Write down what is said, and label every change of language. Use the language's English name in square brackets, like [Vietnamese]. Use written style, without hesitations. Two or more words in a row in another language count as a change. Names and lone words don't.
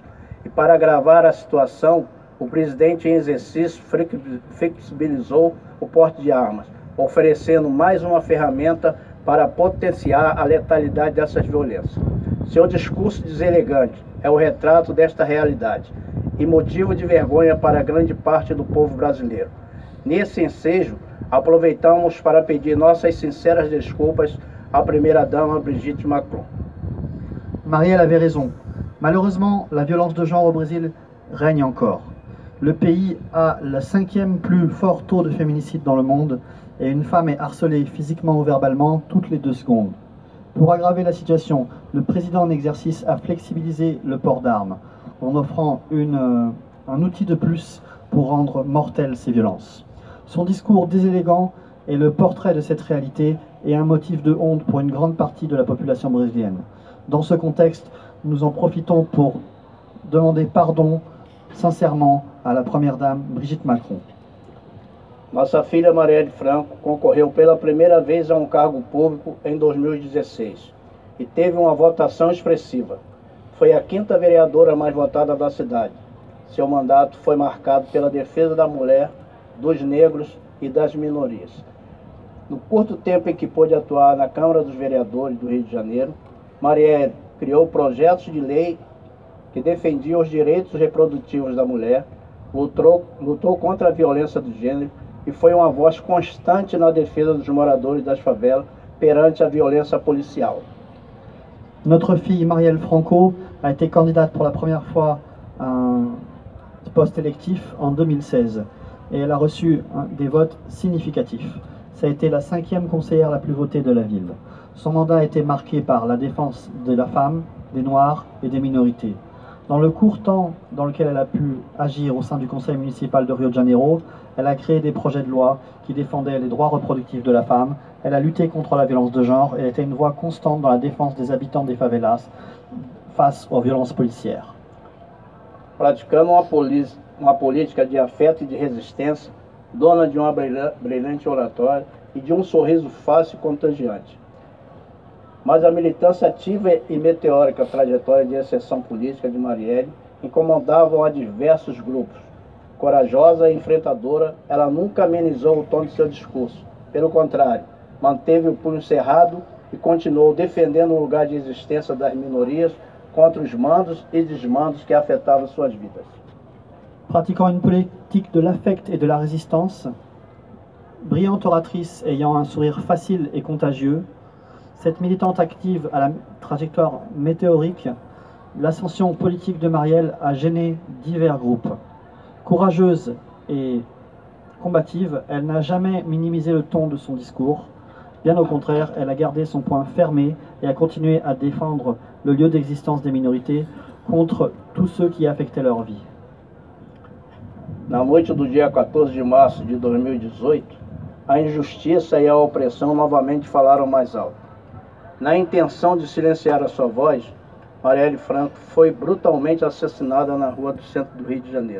[Portuguese] E para agravar a situação, o presidente em exercício flexibilizou o porte de armas, oferecendo mais uma ferramenta para potenciar a letalidade dessas violências. Seu discurso deselegante é o retrato desta realidade e motivo de vergonha para grande parte do povo brasileiro. Nesse ensejo, aproveitamos para pedir nossas sinceras desculpas à primeira-dama Brigitte Macron. [French] Marielle avait raison. Malheureusement, la violence de genre au Brésil règne encore. Le pays a le 5e plus fort taux de féminicide dans le monde et une femme est harcelée physiquement ou verbalement toutes les 2 secondes. Pour aggraver la situation, le président en exercice a flexibilisé le port d'armes en offrant un outil de plus pour rendre mortelles ces violences. Son discours désélégant est le portrait de cette réalité et un motif de honte pour une grande partie de la population brésilienne. Dans ce contexte, nous en profitons pour demander pardon sincèrement à la première dame Brigitte Macron. [Portuguese] Nossa filha Marielle Franco concorreu pela primeira vez a um cargo público em 2016 e teve uma votação expressiva. Foi a 5ª vereadora mais votada da cidade. Seu mandato foi marcado pela defesa da mulher, dos negros e das minorias. No curto tempo em que pôde atuar na Câmara dos Vereadores do Rio de Janeiro, Marielle criou projetos de lei que defendiam os direitos reprodutivos da mulher, lutou contra a violência do gênero e foi uma voz constante na defesa dos moradores das favelas perante a violência policial. [French] Notre fille Marielle Franco a été candidate pour la première fois à un poste électif en 2016 et elle a reçu des votes significatifs. Ça a été la 5e conseillère la plus votée de la ville. Son mandat a été marqué par la défense de la femme, des Noirs et des minorités. Dans le court temps dans lequel elle a pu agir au sein du conseil municipal de Rio de Janeiro, elle a créé des projets de loi qui défendaient les droits reproductifs de la femme, elle a lutté contre la violence de genre et elle était une voix constante dans la défense des habitants des favelas face aux violences policières. [Portuguese] Praticando uma política de afeto e de resistência, dona de uma brilhante oratória e de um sorriso fácil e contagiante. Mas a militância ativa e meteórica trajetória de ascensão política de Marielle incomodavam a diversos grupos. Corajosa e enfrentadora, ela nunca amenizou o tom de seu discurso. Pelo contrário, manteve o punho cerrado e continuou defendendo o lugar de existência das minorias contra os mandos e desmandos que afetavam suas vidas. [French] Pratiquant une politique de l'affect et de la résistance, brillante oratrice ayant un sourire facile et contagieux, cette militante active à la trajectoire météorique, l'ascension politique de Marielle a gêné divers groupes. Courageuse et combative, elle n'a jamais minimisé le ton de son discours. Bien au contraire, elle a gardé son point fermé et a continué à défendre le lieu d'existence des minorités contre tous ceux qui affectaient leur vie. [Portuguese] Na noite do dia 14 de março de 2018, a injustiça e a opressão novamente falaram mais alto. Na intenção de silenciar a sua voz, Marielle Franco foi brutalmente assassinada na rua do centro do Rio de Janeiro.